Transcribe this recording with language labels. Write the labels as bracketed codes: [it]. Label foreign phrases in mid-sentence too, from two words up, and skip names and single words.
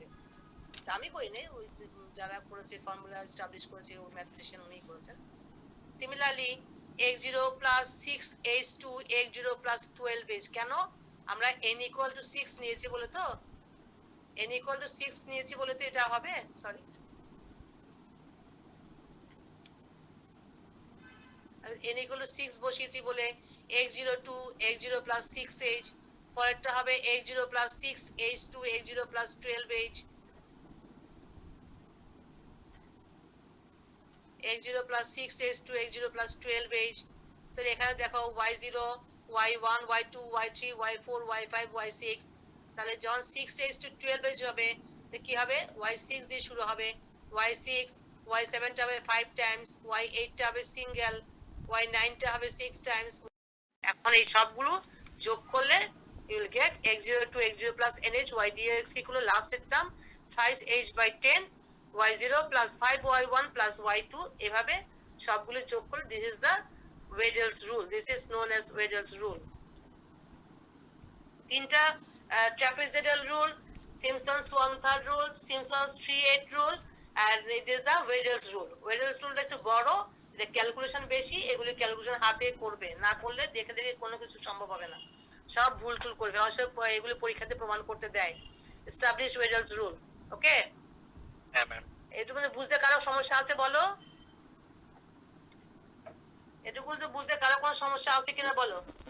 [bn] তা আমি করিনি, ওই যারা করেছে [en] formula establish [bn] করেছে ও ম্যাথমেটিশিয়ান উনিই করেছেন। সিমিলারলি [en] x0 plus 6h2 x0 plus 12h, [bn] কেন আমরা [en] n equal to 6 [bn] নিয়েছি বলে তো, [en] n equal to 6 [bn] নিয়েছি বলে তো এটা হবে, সরি [en] n equal to 6 [bn] বসিয়েছি বলে [en] x0 to x0 plus 6h, [bn] পরেরটা হবে [en] x0 plus 6h2 x0 plus 12h, x0 plus 6h2 x0 plus 12h। [bn] তাহলে এখানে দেখো y0 y1 y2 y3 y4 y5 y6, তাহলে যখন [en] 6h to 12h [bn] হবে তো কি হবে, y6 দিয়ে শুরু হবে, y6 y7 টা হবে 5 টাইমস, y8 টা হবে সিঙ্গেল, y9 টা হবে 6 টাইমস। এখন এই সবগুলো যোগ করলে [en] you will get x0 to x0 plus nh y dx equal last term thrice h by 10 y0 plus 5y1 plus y2, [bn] এভাবে সবগুলো যোগ করলে [en] this is the Wedel's rule, this is known as Wedel's rule। তিনটা trapezoidal rule, Simpson's 1/3 rule, Simpson's 3/8 rule, and this is the Wedel's rule। [bn] Wedel's rule একটু বড়, এটা ক্যালকুলেশন বেশি, এগুলি ক্যালকুলেশন হাতে করবে, না করলে দেখে দেখে কোনো কিছু সম্ভব হবে না, সব ভুল টুল করবে, অবশ্যই এগুলো পরীক্ষাতে প্রমাণ করতে দেয়। [en] Establish Weddle's rule, okay? [bn] হ্যাঁ ম্যাম। এটুকু বুঝতে কারো সমস্যা আছে বলো, এটুকু বুঝতে কারো কোনো সমস্যা আছে কিনা বলো।